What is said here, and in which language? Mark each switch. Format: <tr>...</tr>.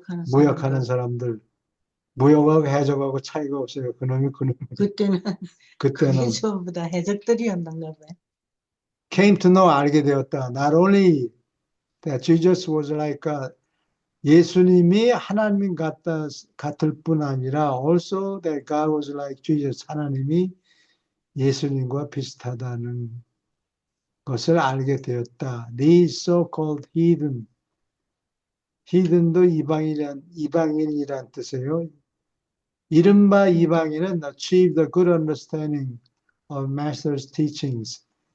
<ko>무역하는 사람들. 무역하고 해적하고 차이가 없어요. 그놈이. 그때는 그게 전부 다 해적들이었는가 봐요.</ko> <en>Came to know,</en> <ko>알게 되었다.</ko> <en>Not only that Jesus was like</en> <ko>예수님이 하나님 같을 뿐 아니라</ko> <en>also that God was like Jesus.</en> <ko>하나님이 예수님과 비슷하다는 것을 알게 되었다.</ko> <en>These so-called heathen.</en> <ko>heathen도 이방인이란 뜻이에요. 이른바 이방인은</ko> <en>achieve the good understanding of Master's teachings.</en>